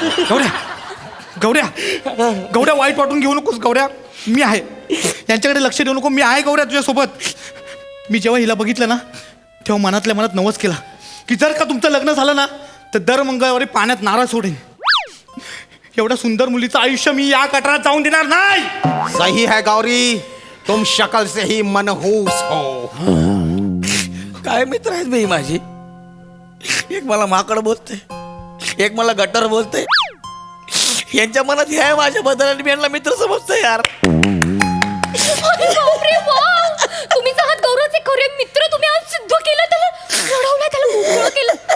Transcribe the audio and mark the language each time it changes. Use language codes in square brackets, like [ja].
[mr] गौऱ्या गौऱ्या गौऱ्या वाईट वाटून घेऊ नकोस गौऱ्या. मी आहे, यांच्याकडे लक्ष देऊ नको. मी आहे गौऱ्या तुझ्यासोबत. मी जेव्हा हिला बघितलं ना तेव्हा मनातल्या मनात नवस केला की जर का तुमचं लग्न झालं ना तर दर मंगळवारी पाण्यात नारळ सोडेन. एवढ्या सुंदर मुलीचं आयुष्य मी या गटारात जाऊन देणार नाही. [hi] सही है गौरी, तुम शक्ल से ही मनहूस हो. [mr] काय मित्र आहेत बाई माझी. एक मला माकड बोलते, एक मला गटर बोलते. यांच्या मनात हे आहे माझ्याबद्दल आणि मी यांना मित्र समजतोय यार. अरे बापरे, वाव! तुम्हीच आहात गौरवचे खरे मित्र. तुम्ही आज सिद्ध केलं, त्याला रडवलं, त्याला मोकळं केलं.